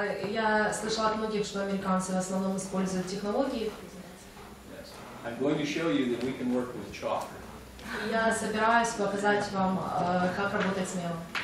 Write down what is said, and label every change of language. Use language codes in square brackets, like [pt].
[ru] Я слышала от многих, что американцы в основном используют технологии. [en] Yes. I'm going to show you that we can work with chalk. [ru] Я собираюсь показать вам, как работать с мелом.